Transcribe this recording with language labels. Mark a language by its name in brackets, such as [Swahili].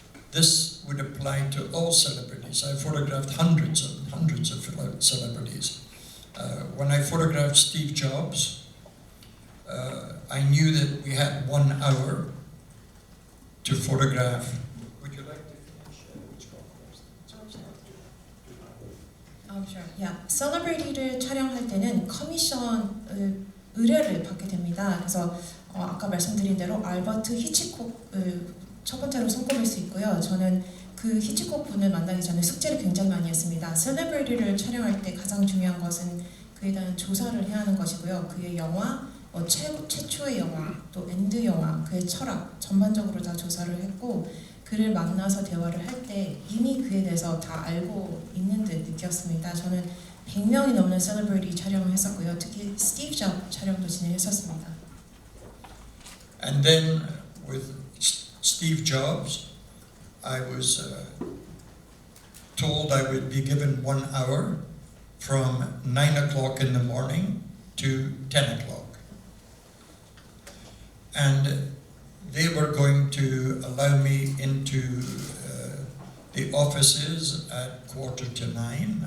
[English] This would apply to all celebrities. I photographed hundreds of celebrities. When I photographed Steve Jobs, I knew that we had 1 hour to photograph. Would you like to finish Hitchcock first? Sure. Yeah. [Korean] 셀러브리티를 촬영할 때는 커미션 의뢰를 받게 됩니다. 그래서 아까 말씀드린 대로 알버트 히치콕을 첫 번째로 손꼽을 수 있고요. 저는 그 히치콕 분을 만나기 전에 숙제를 굉장히 많이 했습니다. 셀러브리티를 촬영할 때 가장 중요한 것은 그에 대한 조사를 해야 하는 것이고요. 그의 영화, 최초의 영화, 또 엔드 영화, 그의 철학 전반적으로 다 조사를 했고 그를 만나서 대화를 할 때 이미 그에 대해서 다 알고 있는 듯 느꼈습니다. 저는 100명이 넘는 셀러브리티 촬영을 했었고요. 특히 스티브 잡 촬영도 진행했었습니다. [English] And then with Steve Jobs, I was told I would be given 1 hour from 9 o'clock in the morning to 10 o'clock. And they were going to allow me into the offices at 9:15.